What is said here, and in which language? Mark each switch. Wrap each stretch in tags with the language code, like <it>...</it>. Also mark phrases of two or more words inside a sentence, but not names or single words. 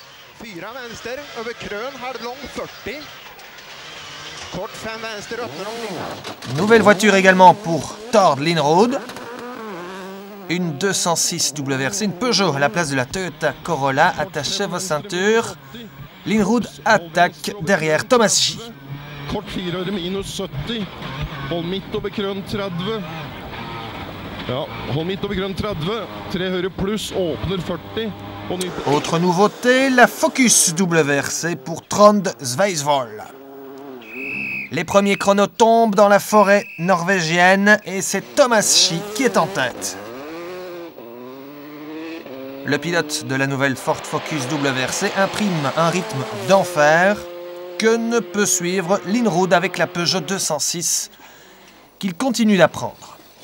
<fr>Nouvelle voiture également pour Tord Linrod. Une 206 WRC, une Peugeot à la place de la Toyota Corolla. Attachez vos ceintures. Linrod attaque derrière Thomas Schie.</fr> <no>Kort 4 høyre minus 70. Hold midt over grønn 30. Ja, hold midt over grønn 30. 3 høyre pluss, åpner 40.</no> <fr>Autre nouveauté, la Focus WRC pour Trond Sveisvoll. Les premiers chronos tombent dans la forêt norvégienne et c'est Thomas Schie qui est en tête. Le pilote de la nouvelle Ford Focus WRC imprime un rythme d'enfer que ne peut suivre Linrod avec la Peugeot 206 qu'il continue d'apprendre.</fr>